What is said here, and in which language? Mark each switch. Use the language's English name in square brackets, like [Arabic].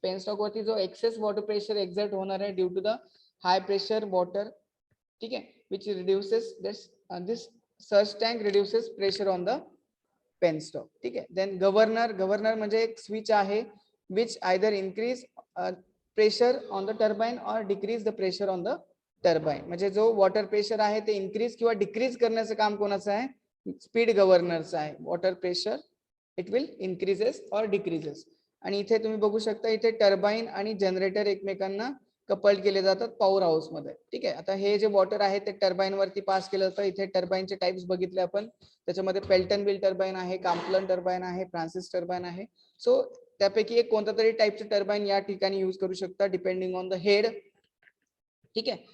[Marathi] Penstock वरती जो access water pressure exert होणार आहे [English] Due to the high pressure water, ठीक आहे, which reduces this surge tank reduces pressure on the penstock. ठीक आहे. Then governor. [Marathi] गव्हर्नर म्हणजे एक स्विच आहे [English] Which either increase pressure on the turbine और decrease the pressure on the turbine. [Marathi] म्हणजे जो वॉटर प्रेशर आहे ते इन्क्रीज किंवा डिक्रीज करण्याचं काम कोणाचं आहे, स्पीड गव्हर्नरचं आहे. [English] Water pressure it will increases और decreases. [Marathi] आणि इथे तुम्ही बघू शकता इथे टर्बाईन आणि जनरेटर एकमेकांना कपल्ड केले जातात पॉवर हाऊस मध्ये. ठीक आहे. आता हे जे वॉटर आहे ते टर्बाईन वरती पास केलं जातं. इथे टर्बाईनचे टाइप्स बघितले आपण, त्याच्यामध्ये पेल्टन व्हील टर्बाईन आहे, काम्प्लन टर्बाईन आहे, फ्रान्सिस टर्बाईन आहे. सो त्यापैकी एक कोणता तरी टाइपचं टर्बाईन या ठिकाणी यूज करू शकता [English] Depending on the head. [Marathi] ठीक आहे.